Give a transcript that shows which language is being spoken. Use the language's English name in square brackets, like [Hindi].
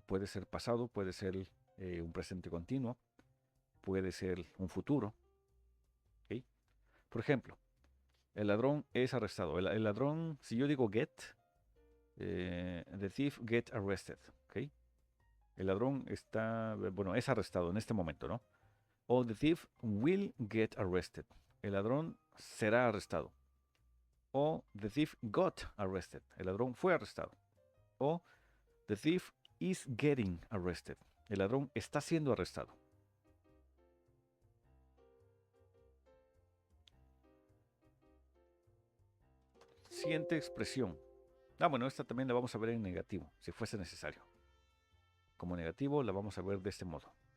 [Spanish] Puede ser pasado, puede ser un presente continuo, puede ser un futuro. ¿Okay? Por ejemplo, el ladrón es arrestado. El ladrón, si yo digo get, [English] the thief get arrested. [Spanish] ¿Okay? El ladrón está, bueno, es arrestado en este momento, ¿no? [English] O the thief will get arrested. [Spanish] El ladrón será arrestado. [English] O the thief got arrested. [Spanish] El ladrón fue arrestado. [English] O the thief is getting arrested. [Spanish] El ladrón está siendo arrestado. Siguiente expresión. Bueno, esta también la vamos a ver en negativo, si fuese necesario. Como negativo la vamos a ver de este modo.